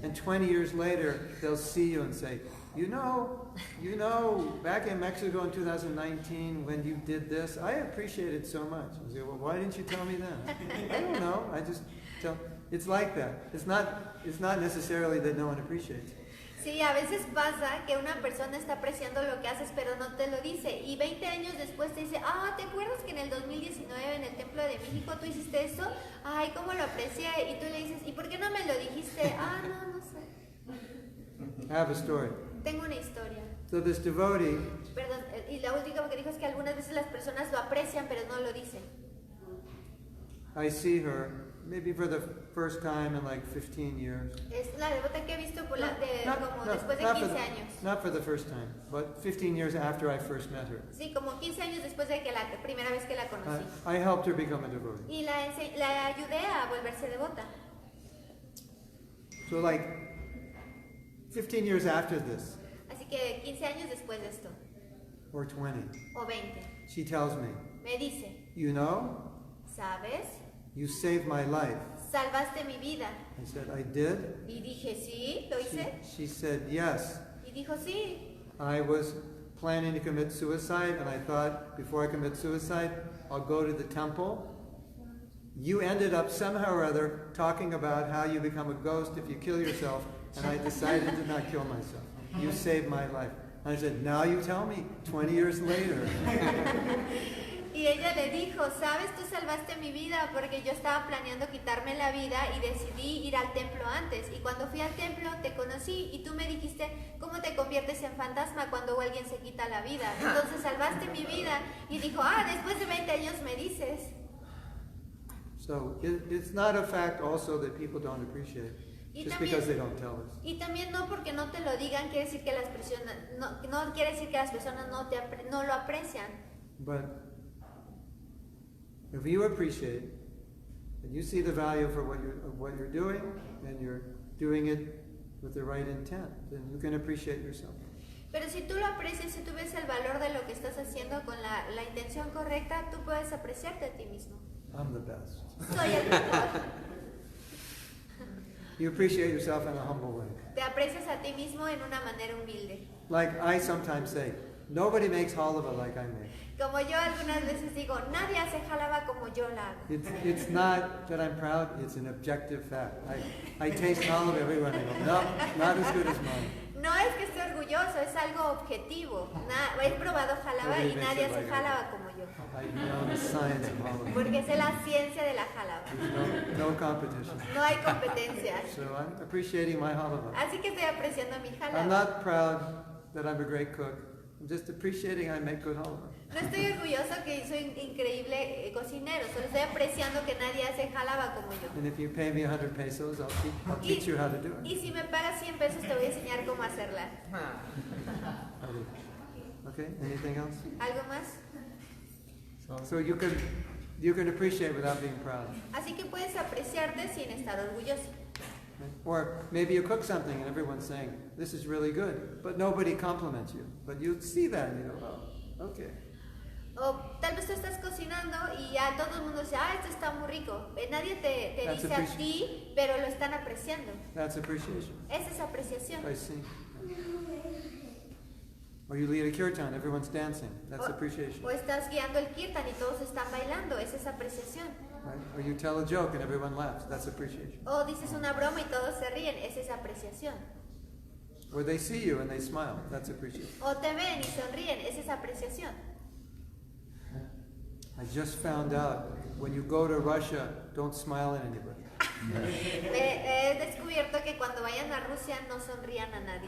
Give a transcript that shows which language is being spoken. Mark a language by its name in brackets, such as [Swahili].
[English] And 20 years later, they'll see you and say, you know, back in Mexico in 2019 when you did this, I appreciated so much. I say, well, why didn't you tell me then? I don't know. I just tell. It's like that. It's not necessarily that no one appreciates. [Spanish] Sí, a veces pasa que una persona está apreciando lo que haces, pero no te lo dice. Y 20 años después te dice, ¿te acuerdas que en el 2019 en el Templo de México tú hiciste eso? Ay, ¿cómo lo aprecié? Y tú le dices, ¿y por qué no me lo dijiste? No sé. [English] I have a story. [Spanish] Tengo una historia. [English] So this devotee, [Spanish] Perdón, y la última que dijo es que algunas veces las personas lo aprecian, pero no lo dicen. [English] I see her maybe for the first time in like 15 years. [Spanish] Es la devota que he visto como después de [English] not [Spanish] 15 años. [English] Not for the first time, but 15 years after I first met her. [Spanish] Sí, como 15 años después de que la primera vez que la conocí. [English] I helped her become a devotee. [Spanish] Y la ayudé a volverse devota. [English] So like 15 years after this, [Spanish] Así que 15 años después de esto, [English] or 20, [Spanish] o 20, [English] she tells me, [Spanish] me dice, [English] you know, [Spanish] ¿sabes? [English] you saved my life. [Spanish] salvaste mi vida. [English] I said, I did. [Spanish] Y dije, sí, lo hice. [English] She said, yes. [Spanish] Y dijo, sí. [English] I was planning to commit suicide, and I thought, before I commit suicide, I'll go to the temple. You ended up somehow or other talking about how you become a ghost if you kill yourself, and I decided to not kill myself. You saved my life. And I said, now you tell me, 20 years later. [Spanish] Y ella le dijo, sabes, tú salvaste mi vida porque yo estaba planeando quitarme la vida y decidí ir al templo antes. Y cuando fui al templo te conocí y tú me dijiste, ¿cómo te conviertes en fantasma cuando alguien se quita la vida? Entonces salvaste mi vida. Y dijo, después de 20 años me dices. [English] So it's not a fact also that people don't appreciate, just because they don't tell us. [Spanish] Y también no porque no te lo digan quiere decir que las personas no quiere decir que las personas no lo aprecian. [English] But if you appreciate and you see the value for what you're doing, and you're doing it with the right intent, then you can appreciate yourself. [Spanish] Pero si tú lo aprecias, si tú ves el valor de lo que estás haciendo con la intención correcta, tú puedes apreciarte a ti mismo. [English] I'm the best. [Spanish] Soy el mejor. [English] You appreciate yourself in a humble way. [Spanish] Te aprecias a ti mismo en una manera humilde. [English] Like I sometimes say, nobody makes halava like I make. [Spanish] Como yo algunas veces digo, nadie hace jalaba como yo la hago. [English] It's not that I'm proud, it's an objective fact. I taste halava everywhere and I go, no, not as good as mine. [Spanish] No es que esté orgulloso, es algo objetivo. He probado jalaba y nadie hace jalaba como yo. [English] I know the science of halava. [Spanish] Porque sé la ciencia de la jalaba. [English] No competition. [Spanish] No hay competencia. [English] So I'm appreciating my halava. [Spanish] Así que estoy apreciando mi [English] I'm [Spanish] jalaba. [English] not proud that I'm a great cook. I'm just appreciating I make good halava. [Spanish] No estoy orgulloso que soy increíble cocinero, solo estoy apreciando que nadie hace jalaba como yo. [English] And if you pay me 100 pesos, I'll teach you how to do it. [Spanish] Y si me pagas 100 pesos te voy a enseñar cómo hacerla. [English] Okay, anything else? [Spanish] ¿Algo más? [English] So you can appreciate without being proud. [Spanish] Así que puedes apreciarte sin estar orgulloso. [English] Or maybe you cook something and everyone's saying, this is really good, but nobody compliments you. But you see that and you go, oh, okay. [Spanish] O tal vez tú estás cocinando y ya todo el mundo dice, esto está muy rico. Nadie te dice a ti, pero lo están apreciando. [English] That's appreciation. [Spanish] Esa es apreciación. [English] I see. Or you lead a kirtan, everyone's dancing. That's appreciation. [Spanish] O estás guiando el kirtan y todos están bailando. Esa es apreciación. [English] Right? Or you tell a joke and everyone laughs. That's appreciation. [Spanish] O dices una broma y todos se ríen. Esa es apreciación. [English] Or they see you and they smile. That's appreciation. [Spanish] O te ven y sonríen. Esa es apreciación. [English] I just found out when you go to Russia, don't smile at anybody. [Spanish] He descubierto que cuando vayan a Rusia no sonrían a nadie.